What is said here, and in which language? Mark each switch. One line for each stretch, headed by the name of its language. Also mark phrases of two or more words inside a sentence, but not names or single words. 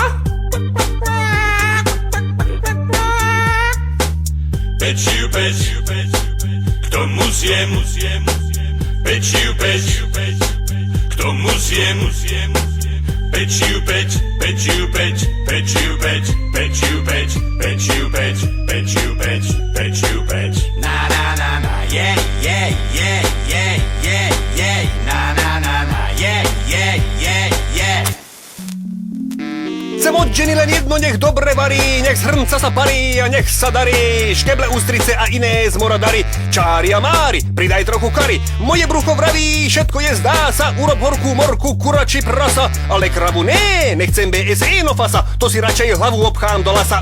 Slovak: Pečiu, k tomu zjem, pečiu, k tomu zjem, pečiu, pečiu, pečiu, na na na na,
English: yeah, yeah, yeah, yeah, yeah, yeah, na na na na, yeah, yeah, yeah, yeah.
Slovak: Chcem od ženy len jedno, nech dobre varí, nech z hrnca sa parí a nech sa darí. Škeble, ústrice a iné z mora dary. Čári a mári, pridaj trochu kary. Moje brucho vraví, všetko je zdá sa. Urob horkú morku, kura či prasa. Ale kravu ne, nechcem BSE no fasa. To si radšej hlavu obchám do lasa.